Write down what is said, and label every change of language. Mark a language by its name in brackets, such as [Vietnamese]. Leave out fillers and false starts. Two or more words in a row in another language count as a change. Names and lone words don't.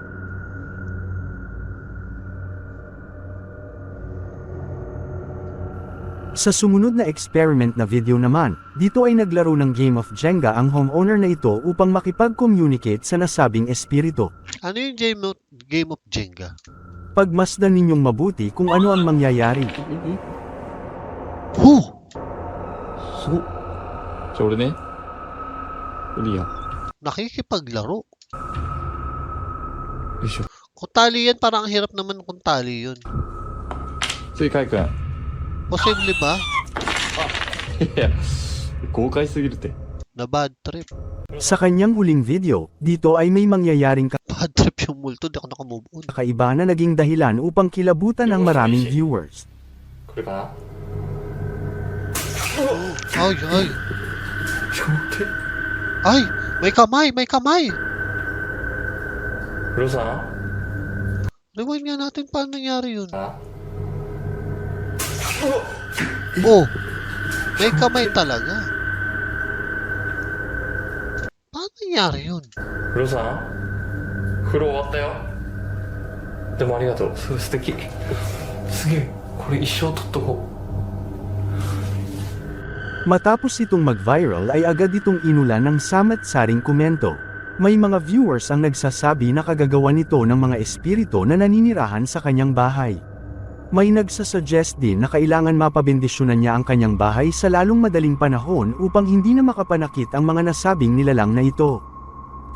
[Filipino] Sa sumunod na experiment na video naman, dito ay naglaro ng [English] game of Jenga [Filipino] ang homeowner na ito upang makipag-communicate sa nasabing espiritu. Ano yung [English] game of Jenga? [Filipino] Pagmasdan ninyong mabuti kung ano ang mangyayari. Huh! [Japanese] すごっじゃあ俺ねリアよ [Filipino] Nakikipaglaro. [Japanese] いしょ [Filipino] Kung tali yan, parang ang hirap naman kung tali yun. [Japanese] ついかいくん [Filipino] Posible ba? [Japanese] いや豪快すぎるって [Filipino] Na [English] bad trip. [Filipino] Sa kanyang huling video, dito ay may mangyayaring [English] Bad trip [Filipino] yung multo. Di ako nakamove on. kakaiba na naging dahilan upang kilabutan ng maraming viewers. [Japanese] これかな [Filipino] Ay, ay. [Japanese] ちょ待って [Filipino] Ay! May kamay! May kamay! [Japanese] ロさん [Filipino] Rewind nga natin paano nangyari yun. [Japanese] あ [Filipino] Oh! May kamay talaga. Paano nangyari yun? [Japanese] ロさん風呂終わったよでもありがとうすごい素敵すげえこれ一生取っとこう [Filipino] Matapos itong mag-viral ay agad itong inulan ng samat-saring komento. May mga viewers ang nagsasabi na kagagawa nito ng mga espiritu na naninirahan sa kanyang bahay. May nagsasuggest din na kailangan mapabendisyonan niya ang kanyang bahay sa lalong madaling panahon upang hindi na makapanakit ang mga nasabing nilalang na ito.